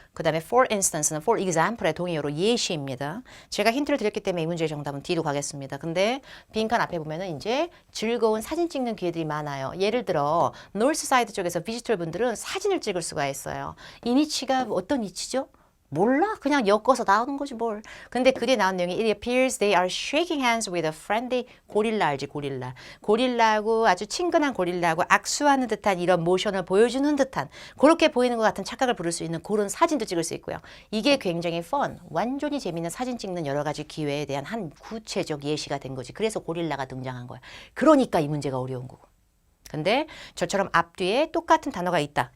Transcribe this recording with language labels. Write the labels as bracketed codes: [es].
[ko] 그 다음에 for instance는 for example의 동의어로 예시입니다. 제가 힌트를 드렸기 때문에 이 문제의 정답은 D로 가겠습니다. 근데 빈칸 앞에 보면은 이제 즐거운 사진 찍는 기회들이 많아요. 예를 들어 노스사이드 쪽에서 비지털 분들은 사진을 찍을 수가 있어요. 이 니치가 어떤 니치죠? 몰라. 그냥 엮어서 나오는 거지 뭘. [en] 근데 그게 나온 내용이 It appears they are shaking hands with a friendly [ko] 고릴라 알지 고릴라. 고릴라하고 아주 친근한 고릴라하고 악수하는 듯한 이런 모션을 보여주는 듯한 그렇게 보이는 것 같은 착각을 부를 수 있는 그런 사진도 찍을 수 있고요. 이게 굉장히 fun, 완전히 재미있는 사진 찍는 여러 가지 기회에 대한 한 구체적 예시가 된 거지. 그래서 고릴라가 등장한 거야. 그러니까 이 문제가 어려운 거고. 근데 저처럼 앞뒤에 똑같은 단어가 있다.